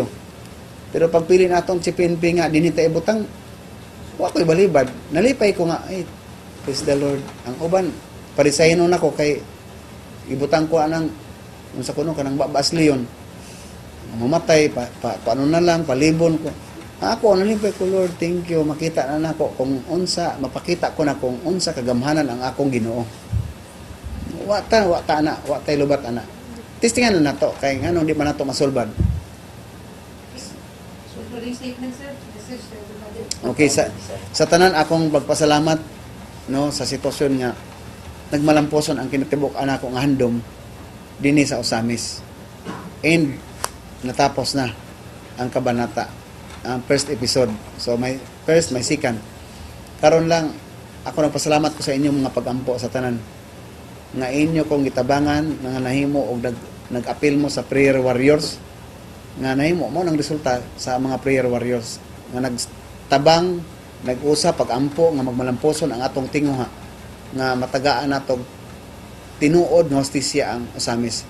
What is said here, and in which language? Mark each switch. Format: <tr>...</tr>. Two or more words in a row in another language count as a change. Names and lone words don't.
<ceb>Pero pag pili natong si PNP nga dinita ibutang, wa ko'y balibad, nalipay ko nga, ay</ceb> <en>praise the Lord.</en> <ceb>Ang uban parisayno nako kay ibutang ko anang unsa kuno kanang babas leon, mamatay paano na lang, palibon ko. Ako nalipay ko,</ceb> <en>Lord, thank you,</en> <ceb>makita na nako kung unsa, mapakita ko na kung unsa kagamhanan ang akong Ginoo. Wa tay lubat ana. Testingan na nato kay ngano di man nato masulbad.</ceb> <en>So, closing statement, sir. Message to everybody.</en> <ceb>Okay, sa tanan akong pagpasalamat no sa sitwasyon nga nagmalamposon ang kinatibok anak ko nga handom dinhi sa Osamis. And natapos na ang kabanata, ang</ceb> <en>first episode.</en> <ceb>So may first, may second. Karon lang ako nagpasalamat ko sa inyong mga pagampo sa tanan nga inyo kong gitabangan nga nahimo og nag-appeal mo sa</ceb> <en>prayer warriors,</en> <ceb>nga nahimo mo nang resulta sa mga</ceb> <en>prayer warriors</en> <ceb>nga nagtabang, nag-usap pag-ampo nga magmalamposon ang atong tinguha nga matagaan natog tinuod nga hostisya ang Osamis.</ceb>